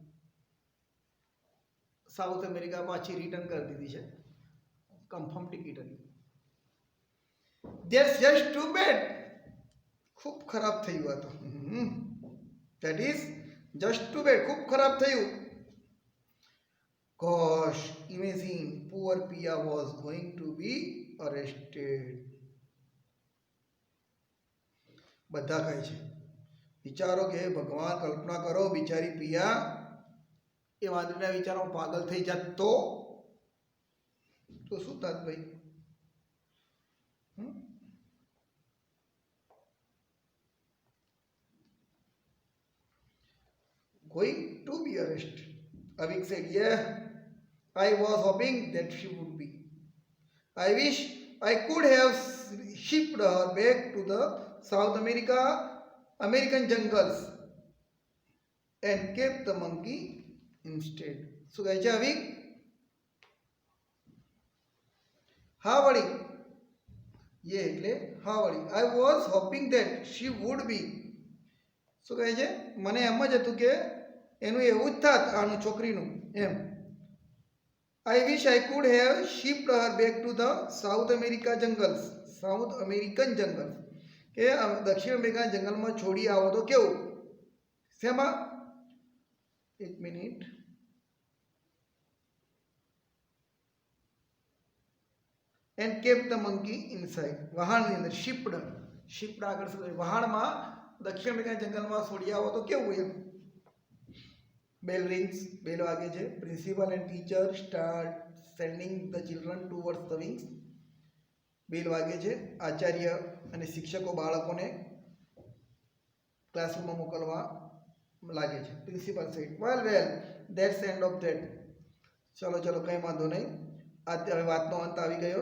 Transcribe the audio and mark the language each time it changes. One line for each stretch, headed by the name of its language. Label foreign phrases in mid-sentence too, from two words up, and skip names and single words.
Gujarati: સાઉથ અમેરિકા પાછી રિટર્ન કરી દીધી છે,
English: confirm ticket
Gujarati: હતી.
English: That's just too bad,
Gujarati: ખૂબ ખરાબ થયું આ તો.
English: That is just too bad,
Gujarati: ખૂબ ખરાબ થયું.
English: Gosh, imagine poor Pia was going to be arrested.
Gujarati: બધા કહે છે, વિચારો કે ભગવાન, કલ્પના કરો બિચારી પિયા એ વાંદરીના વિચારો પાગલ થઈ જાત તો શું થાત ભાઈ?
English: Going to be arrested. Avik said, yeah, I was hoping that she would be. I wish I could have shipped her back to the South American jungles and kept the monkey instead.
Gujarati: So કહે છે અવિક, હા વળી, ये એટલે હા વળી,
English: I was hoping that she would be.
Gujarati: શું કહે છે? મને એમ જ હતું કે એનું એવું જ થાત, આનું છોકરીનું એમ.
English: I wish I could have shipped her back to the South American jungles.
Gujarati: કે દક્ષિણ અમેરિકા જંગલમાં છોડી આવો તો કેવું? શેમાં? એક મિનિટ.
English: And kept the monkey inside.
Gujarati: વહાણની અંદર શિપ્ડ આગળ શું કહે? વહાણમાં દક્ષિણ અમેરિકા જંગલમાં છોડી આવો તો કેવું એમ.
English: Bell rings,
Gujarati: બેલ વાગે છે.
English: Principal and teacher start sending the children towards the wings.
Gujarati: બેલ વાગે છે. આચાર્ય અને શિક્ષકો બાળકોને ક્લાસરૂમમાં મોકલવા લાગે છે.
English: Principal said, well that's end of that.
Gujarati: ચલો કંઈ વાંધો નહીં, આ હવે વાતનો અંત આવી ગયો.